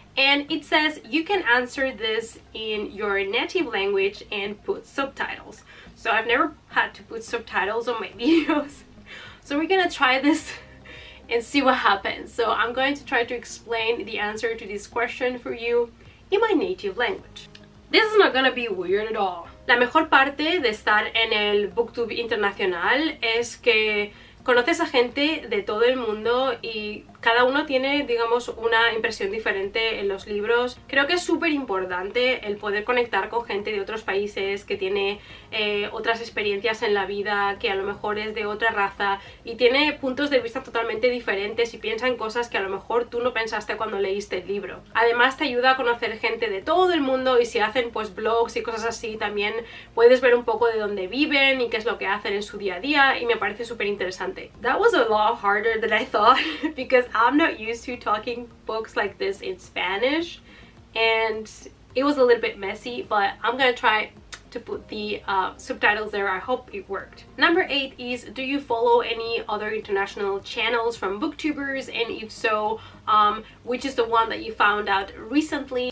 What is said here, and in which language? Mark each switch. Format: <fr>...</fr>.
<en>And it says you can answer this in your native language and put subtitles. So I've never had to put subtitles on my videos, so we're gonna try this and see what happens. So I'm going to try to explain the answer to this question for you in my native language. This is not gonna be weird at all.</en> <es>La mejor parte de estar en el Booktube internacional es que conoces a gente de todo el mundo y cada uno tiene, digamos, una impresión diferente en los libros. Creo que es súper importante el poder conectar con gente de otros países que tiene otras experiencias en la vida, que a lo mejor es de otra raza y tiene puntos de vista totalmente diferentes y piensa en cosas que a lo mejor tú no pensaste cuando leíste el libro. Además, te ayuda a conocer gente de todo el mundo, y si hacen pues blogs y cosas así, también puedes ver un poco de dónde viven y qué es lo que hacen en su día a día, y me parece súper interesante.</es> <en>That was a lot harder than I thought because I'm not used to talking books like this in Spanish, and it was a little bit messy, but I'm gonna try to put the subtitles there. I hope it worked. Number 8 is, do you follow any other international channels from booktubers, and if so, which is the one that you found out recently?</en>